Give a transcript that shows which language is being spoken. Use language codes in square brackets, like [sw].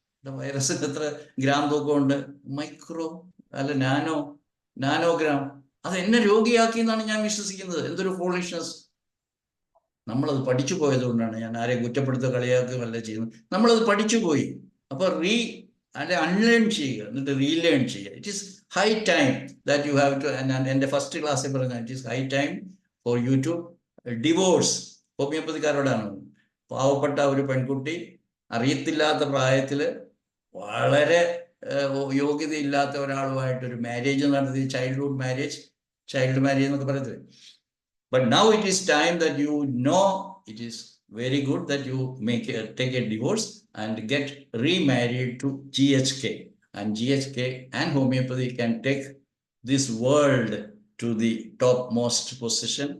[ml] വൈറസിന് എത്ര gram തൂക്കമുണ്ട്? Micro അല്ല nanogram. അത് എന്നെ രോഗിയാക്കി എന്നാണ് ഞാൻ വിശ്വസിക്കുന്നത്. എന്തൊരു ഫോളിഷ്നസ്. നമ്മളത് പഠിച്ചു പോയത് കൊണ്ടാണ്. ഞാൻ ആരെയും കുറ്റപ്പെടുത്ത കളിയാക്കുകയല്ല ചെയ്യുന്നത്. നമ്മളത് പഠിച്ചു പോയി. അപ്പോൾ അൺലേൺ ചെയ്യുക, എന്നിട്ട് റീലേൺ ചെയ്യുക. [en] It is high time that you have to, and the first class it is high time for you to divorce. [ml] ഹോമിയോപ്പതിക്കാരോടാണ്. പാവപ്പെട്ട ഒരു പെൺകുട്ടി അറിയത്തില്ലാത്ത പ്രായത്തില് വളരെ യോഗ്യതയില്ലാത്ത ഒരാളുമായിട്ടൊരു മാരേജ് നടത്തി, ചൈൽഡ് മാരേജ് എന്നൊക്കെ പറയത്തില്ലേ. [en] But now it is time that you know it is very good that you take a divorce and get remarried to GHK. And GHK and homeopathy can take this world to the topmost position.